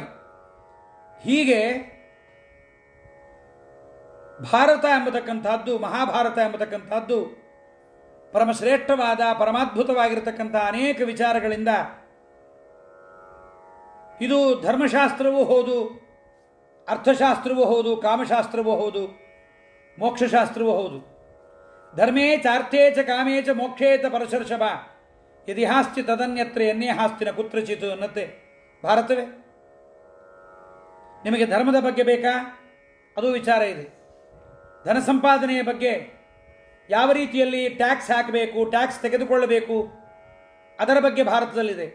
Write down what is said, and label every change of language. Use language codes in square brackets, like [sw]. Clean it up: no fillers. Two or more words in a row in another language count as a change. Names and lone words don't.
[kn] ಹೀಗೆ ಭಾರತ ಎಂಬತಕ್ಕಂಥದ್ದು, ಮಹಾಭಾರತ ಎಂಬತಕ್ಕಂಥದ್ದು ಪರಮಶ್ರೇಷ್ಠವಾದ ಪರಮಾದ್ಭುತವಾಗಿರತಕ್ಕಂಥ ಅನೇಕ ವಿಚಾರಗಳಿಂದ ಇದು ಧರ್ಮಶಾಸ್ತ್ರವೂ ಹೌದು, ಅರ್ಥಶಾಸ್ತ್ರವೂ ಹೌದು, ಕಾಮಶಾಸ್ತ್ರವೂ ಹೌದು. ಮೋಕ್ಷಶಾಸ್ತ್ರವೂ ಹೌದು. [sa] ಧರ್ಮೇ ಚಾರ್ಥೇ ಚ ಕಾಮೇ ಚ ಮೋಕ್ಷೇ ಚ ಪರಶರ್ಷಭ ಯದಿ ಹಾಸ್ತಿ ತದನ್ಯತ್ರ ಎನ್ನೇ ಹಾಸ್ತಿನ ಕುತ್ರಚಿತು [kn] ಅನ್ನತ್ತೆ ಭಾರತವೇ. ನಿಮಗೆ ಧರ್ಮದ ಬಗ್ಗೆ ಬೇಕಾ? ಅದು ವಿಚಾರ ಇದೆ. ಧನ ಸಂಪಾದನೆಯ ಬಗ್ಗೆ ಯಾವ ರೀತಿಯಲ್ಲಿ ಟ್ಯಾಕ್ಸ್ ಹಾಕಬೇಕು, ಟ್ಯಾಕ್ಸ್ ತೆಗೆದುಕೊಳ್ಳಬೇಕು, ಅದರ ಬಗ್ಗೆ ಭಾರತದಲ್ಲಿದೆ.